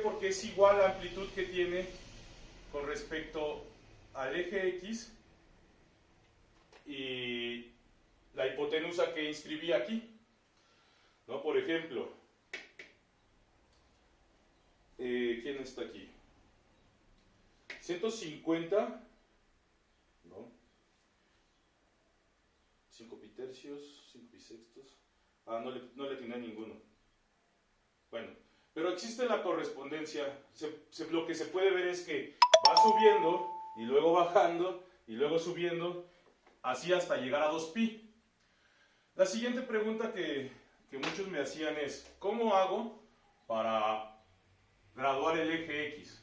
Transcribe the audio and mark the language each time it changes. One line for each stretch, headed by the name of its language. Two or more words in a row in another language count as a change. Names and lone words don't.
Spanish: Porque es igual la amplitud que tiene con respecto al eje X y la hipotenusa que inscribí aquí, ¿no? Por ejemplo, ¿quién está aquí? 150, ¿no? 5 pi tercios, 5 pi sextos. No le atiné a ninguno. Bueno, pero existe la correspondencia. Lo que se puede ver es que va subiendo y luego bajando y luego subiendo, así hasta llegar a 2pi. La siguiente pregunta que muchos me hacían es, ¿cómo hago para graduar el eje X?